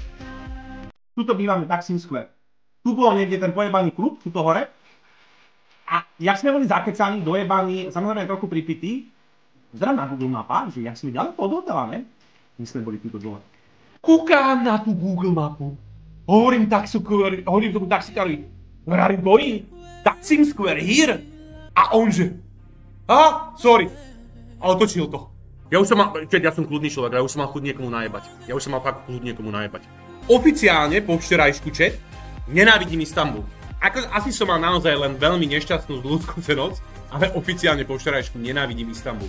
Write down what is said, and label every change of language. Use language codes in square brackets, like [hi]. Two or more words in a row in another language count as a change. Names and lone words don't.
[sk] Tuto bývame Taksim Square. Tu bol niekde ten pojebaný klub, tuto hore. A jak sme boli zakecaní, dojebaní, samozrejme trochu pripití, zrám na Google mapa, že jak sme ďaleko od hotela, ne? My sme boli tuto dole. Kúkám na tú Google mapu. Hovorím tomu taxikárovi, [en] where are you going? [sk] Taksim Square, here. A on že, sorry. A otočil to. Ja som kľudný človek, ja už som mal chuť niekomu najebať. Oficiálne po včerajšku chat, nenávidím Istanbul. Asi som mal naozaj len veľmi nešťastnú zlú skúsenosť, ale oficiálne po včerajšku nenávidím Istanbul.